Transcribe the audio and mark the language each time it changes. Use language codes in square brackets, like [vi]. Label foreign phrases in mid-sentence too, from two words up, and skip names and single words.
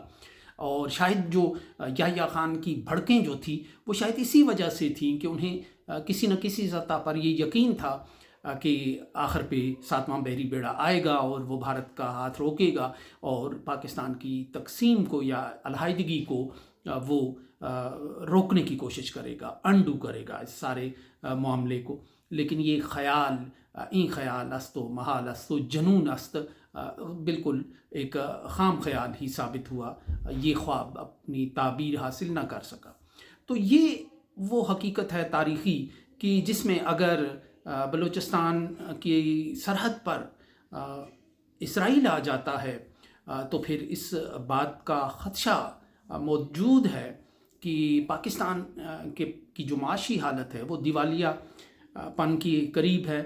[ur] اور شاید جو یحییٰ خان کی بھڑکیں جو تھی وہ شاید اسی وجہ سے تھیں کہ انہیں کسی نہ کسی سطح پر یہ یقین تھا کہ آخر پہ ساتواں بحری بیڑا آئے گا اور وہ بھارت کا ہاتھ روکے گا اور پاکستان کی تقسیم کو یا علیحدگی کو وہ روکنے کی کوشش کرے گا، انڈو کرے گا اس سارے معاملے کو. لیکن یہ خیال [fa] این خیال است و محال است و جنون است، [ur] بالکل ایک خام خیال ہی ثابت ہوا. یہ خواب اپنی تعبیر حاصل نہ کر سکا. تو یہ وہ حقیقت ہے تاریخی کہ جس میں اگر بلوچستان کی سرحد پر اسرائیل آ جاتا ہے تو پھر اس بات کا خدشہ موجود ہے کہ پاکستان کی جو معاشی حالت ہے وہ دیوالیہ پن کی قریب ہے.